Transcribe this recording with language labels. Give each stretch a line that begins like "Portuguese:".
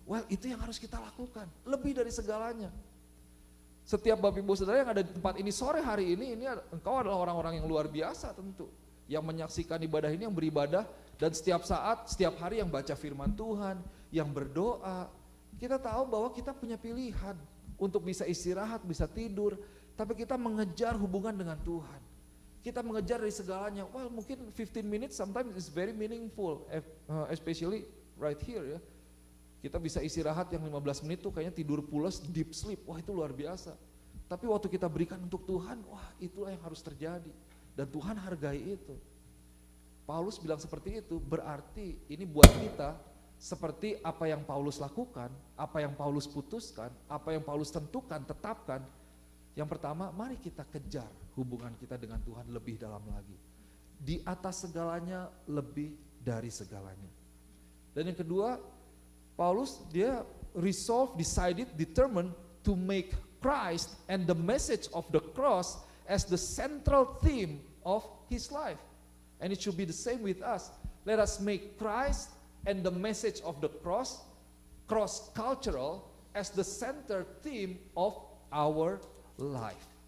Indonesian: Itu yang harus kita lakukan, lebih dari segalanya. Setiap Bapak Ibu Saudara yang ada di tempat ini sore hari ini engkau adalah orang-orang yang luar biasa tentu, yang menyaksikan ibadah ini, yang beribadah, dan setiap saat, setiap hari yang baca firman Tuhan, yang berdoa. Kita tahu bahwa kita punya pilihan untuk bisa istirahat, bisa tidur, tapi kita mengejar hubungan dengan Tuhan. Kita mengejar dari segalanya.
English: Well,
Indonesian: mungkin
English: 15 minutes sometimes is very meaningful, especially right here ya.
Indonesian: Kita bisa istirahat yang 15 menit tuh kayaknya tidur pulas,
English: deep sleep.
Indonesian: Wah, itu luar biasa. Tapi waktu kita berikan untuk Tuhan, wah itulah yang harus terjadi. Dan Tuhan hargai itu. Paulus bilang seperti itu, berarti ini buat kita seperti apa yang Paulus lakukan, apa yang Paulus putuskan, apa yang Paulus tentukan, tetapkan. Yang pertama, mari kita kejar hubungan kita dengan Tuhan lebih dalam lagi. Di atas segalanya, lebih dari segalanya. Dan yang kedua, Paulus dia
English: decided, determined to make Christ and the message of the cross as the central theme of his life. And it should be the same with us. Let us make Christ and the message of the cross-cultural as the center theme of our life.